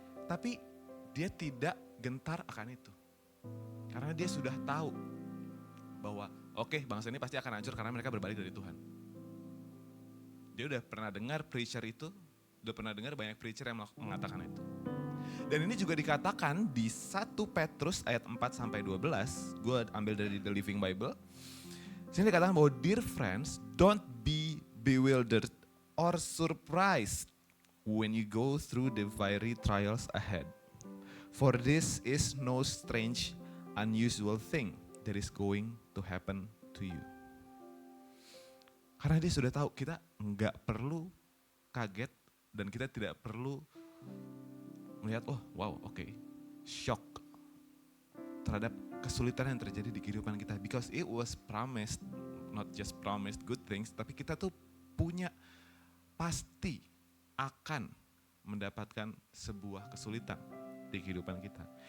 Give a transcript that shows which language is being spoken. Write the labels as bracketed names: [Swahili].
[Indonesian] Tapi dia tidak gentar akan itu. Karena dia sudah tahu bahwa oke, bangsa ini pasti akan hancur karena mereka berbalik dari Tuhan. Dia udah pernah dengar preacher itu, udah pernah dengar banyak preacher yang mengatakan itu. Dan ini juga dikatakan di 1 Petrus ayat 4-12, gue ambil dari The Living Bible. Sini dikatakan bahwa [English] dear friends, don't be bewildered or surprised when you go through the fiery trials ahead. For this is no strange, unusual thing that is going to happen to you. [Indonesian] Karena dia sudah tahu kita nggak perlu kaget dan kita tidak perlu melihat, oh wow oke, shock terhadap kesulitan yang terjadi di kehidupan kita. [English] Because it was promised, not just promised good things, [Indonesian] tapi kita tuh punya pasti akan mendapatkan sebuah kesulitan di kehidupan kita.